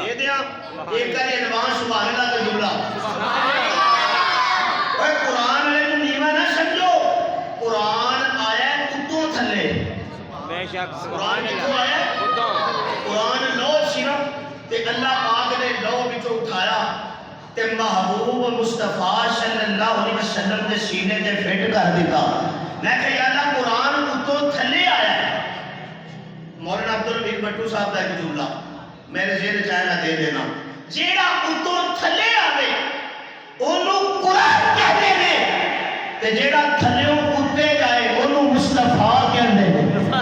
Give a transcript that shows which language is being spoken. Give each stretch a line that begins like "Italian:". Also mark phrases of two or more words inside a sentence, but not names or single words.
Punjabi: ਦੇ ਦਿਆਂ ਇੱਕ ਵਾਰੀ ਐਡਵਾਂਸ
Arabic: سبحان الله
Punjabi: ਦਾ ਜੁਮਲਾ। ਓਏ ਕੁਰਾਨ ਵਾਲੇ ਨੂੰ ਨੀਵਾਂ ਨਾ ਸਮਝੋ। ਕੁਰਾਨ ਆਇਆ ਉੱਤੋਂ ਥੱਲੇ, ਬੇਸ਼ੱਕ ਕੁਰਾਨ ਸੁਭਾਨ ਕਿੱਥੋਂ ਆਇਆ? ਕੁਰਾਨ ਲੌਹ ਸੀ ਨਾ ਤੇ ਅੱਲਾਹ ਪਾਕ ਨੇ ਲੌਹ ਵਿੱਚੋਂ ਉਠਾਇਆ ਤੇ महबूब मुस्तफा
Arabic: صلى الله عليه وسلم
Punjabi: ਦੇ ਸੀਨੇ ਤੇ ਫਿੱਟ ਕਰ ਦਿੱਤਾ। ਮੈਂ ਕਿਹਾ
Arabic: يا الله
Punjabi: ਕੁਰਾਨ ਉੱਤੋਂ ਥੱਲੇ ਆਇਆ। ਮੌਲਾਨਾ ਅਬਦੁਲ ਹਮੀਦ ਬੱਟੂ ਸਾਹਿਬ ਦਾ ਇੱਕ ਜੁਮਲਾ ਮੇਰੇ ਜ਼ਿਹਨ ਚ ਆਇਆ, ਦੇ ਦੇਣਾ, ਜਿਹੜਾ ਉੱਤੋਂ ਥੱਲੇ ਆਵੇ ਉਹਨੂੰ ਕੁਰਾਨ ਕਹਿੰਦੇ ਨੇ ਤੇ ਜਿਹੜਾ ਥੱਲਿਓਂ ਉੱਤੇ ਜਾਏ ਉਹਨੂੰ ਮੁਸਤਫਾ ਕਹਿੰਦੇ ਨੇ।